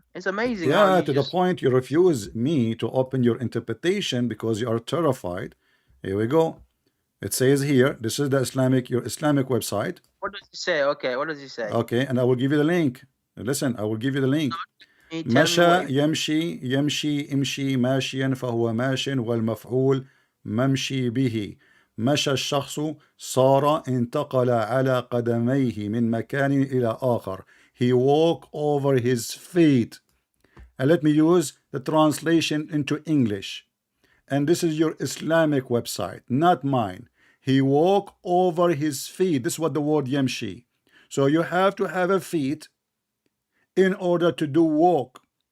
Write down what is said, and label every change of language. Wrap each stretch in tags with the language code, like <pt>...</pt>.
<en>It's amazing how Yeah, you to the just point you refuse me to open your interpretation because you are terrified. Here we go. It says here, this is your Islamic website. what does he say? Okay, what does he say? Okay, and I will give you the link. Listen, I will give you the link. Can you tell me what</en> <ar>مشى يمشي يمشي امشي ماشيا فهو ماش والمفعول ممشي به مشى الشخص صار انتقل على قدميه من مكان إلى آخر.</ar> <en>He walked over his feet. And let me use the translation into English. And this is your Islamic website, not mine. He walked over his feet. This is what the word yamshi. So you have to have a feet in order to do walk.</en>